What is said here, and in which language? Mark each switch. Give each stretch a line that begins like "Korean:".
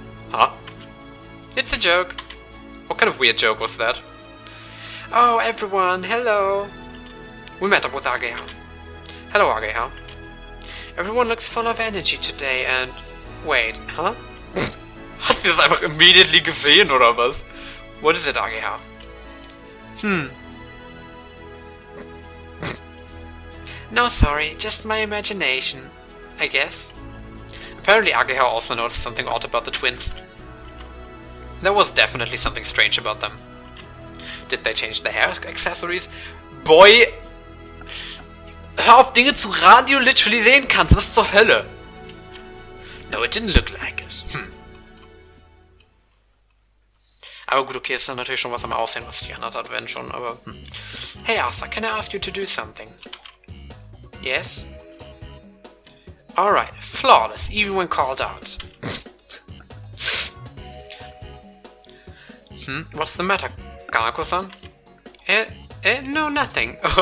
English: Huh? It's a joke. What kind of weird joke was that? Oh, everyone, hello. We met up with Ageha. Hello, Ageha. Everyone looks full of energy today and... Wait, huh?
German: Hat sie das einfach immediately gesehen, oder was?
English: What is it, Ageha? No, sorry, just my imagination, I guess. Apparently Ageha also noticed something odd about the twins. There was definitely something strange about them. Did they change their hair accessories? Boy!
German: Hör auf, Dinge zu raten, die du literally sehen kannst. Was zur Hölle?
English: No, it didn't look like it.
German: Aber gut, okay, ist dann natürlich schon was am Aussehen, was sich geändert hat, wenn schon, aber...
English: Hey Asa, can I ask you to do something? Yes? Alright, flawless, even when called out. What's the matter, Kanako-san? No, nothing.